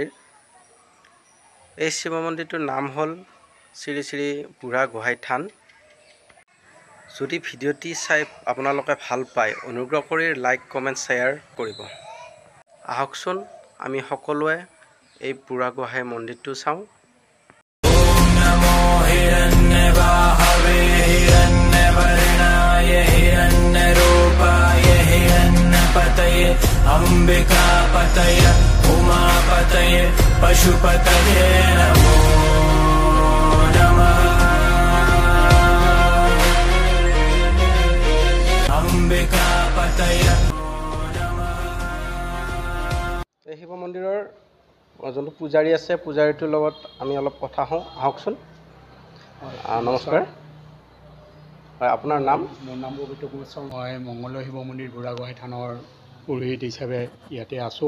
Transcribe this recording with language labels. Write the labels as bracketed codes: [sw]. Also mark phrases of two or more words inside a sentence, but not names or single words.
[as] এই শিৱ মন্দিৰটোৰ নাম হ'ল শ্ৰী শ্ৰী বুঢ়াগোহাঁই থান। যদি ভিডিঅ'টি চাই আপোনালোকে ভাল পায়, অনুগ্ৰহ কৰি লাইক, কমেণ্ট, শ্বেয়াৰ কৰিব। আহকচোন আমি সকলোৱে এই বুঢ়াগোহাঁই মন্দিৰটো চাওঁ। [sa] अंबिका पतय उमापतय पशुपतये नमो नमः। अंबिका पतय [as] এই শিৱ মন্দিৰৰ যোনটো পূজাৰী আছে, পূজাৰীটোৰ লগত আমি অলপ কথা হওঁ। আহকচোন। নমস্কাৰ। হয়, আপোনাৰ নাম? মোৰ নাম পবিত্ৰ গোস্বামী। মই মঙলদৈ শিৱ মন্দিৰ বুঢ়াগোহাঁই থানৰ পুৰোহিত হিচাপে ইয়াতে আছোঁ।